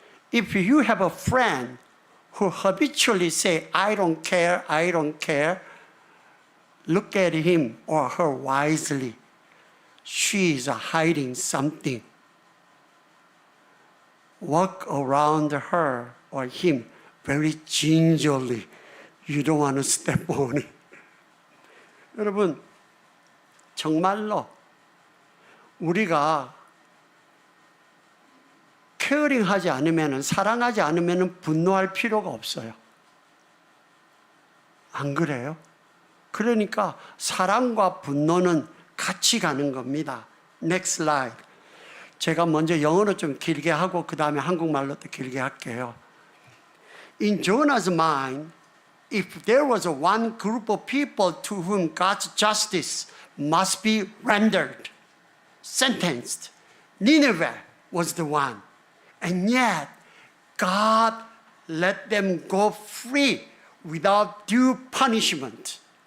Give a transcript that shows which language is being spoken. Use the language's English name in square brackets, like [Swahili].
[English] If you have a friend who habitually say, I don't care, look at him or her wisely. She is hiding something. Walk around her or him very gingerly. You don't want to step on it. [Korean] 여러분, 정말로 우리가 케어링하지 않으면, 사랑하지 않으면 분노할 필요가 없어요. 안 그래요? 그러니까 사랑과 분노는 같이 가는 겁니다. [English] Next slide. [Korean] 제가 먼저 영어로 좀 길게 하고 그 다음에 한국말로 또 길게 할게요. [English] In Jonah's mind, if there was one group of people to whom God's justice must be rendered, sentenced, Nineveh was the one. And yet, God let them go free without due punishment.